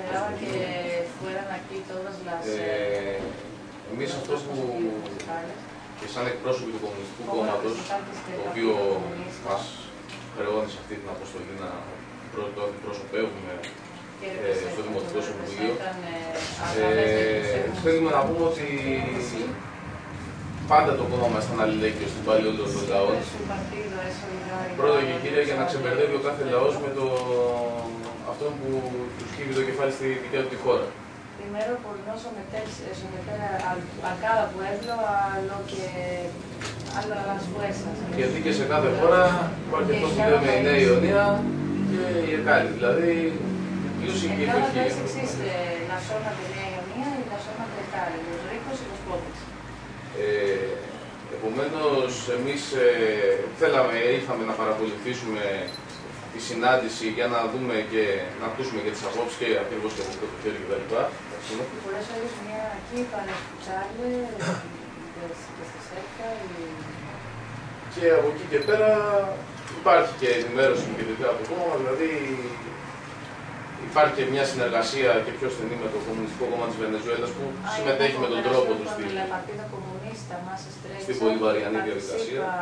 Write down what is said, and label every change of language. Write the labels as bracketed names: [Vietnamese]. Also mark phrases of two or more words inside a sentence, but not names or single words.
[Greek] Εμείς αυτό που και σαν εκπρόσωποι του Κομμουνιστικού Κόμματος, το οποίο μας χρεώνει σε αυτή την αποστολή να το αντιπροσωπεύουμε στο Δημοτικό Συμβουλίο, θέλουμε να πούμε ότι πάντα το κόμμα μας ήταν αλληλέγγυο στην πάλη όλων των λαών. Πρώτα και κύρια για να ξεμπερδεύει ο κάθε λαός με αυτόν που του σκύβει το κεφάλι στη δικιά του τη χώρα. [Spanish] Primero por no someter a cada pueblo a las fuerzas. [Greek] Γιατί και σε κάθε χώρα υπάρχει αυτό που λέμε η Νέα Ιωνία και η Εκάλη. Δηλαδή, πλούσιοι και οι φτωχοί. [Spanish] Existe la zona de Nea Ionia y la zona de Cali, los ricos y los pobres. [Greek] Επομένως, εμείς ήρθαμε να παρακολουθήσουμε τη συνάντηση για να δούμε και να ακούσουμε και τις απόψεις και ακριβώς και από το χέρι κτλ. Και από εκεί και πέρα υπάρχει και ενημέρωση και τέτοια από το κόμμα, δηλαδή υπάρχει και μια συνεργασία και πιο στενή με το Κομμουνιστικό Κόμμα της Βενεζουέλας που συμμετέχει με τον τρόπο του στην πολυβαριανή διαδικασία.